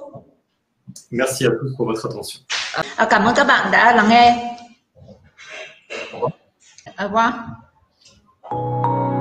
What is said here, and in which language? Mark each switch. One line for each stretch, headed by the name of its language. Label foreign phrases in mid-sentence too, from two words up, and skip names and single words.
French: Merci à tous pour votre attention.
Vietnamese: Cảm ơn các bạn đã lắng nghe.
French: Au revoir.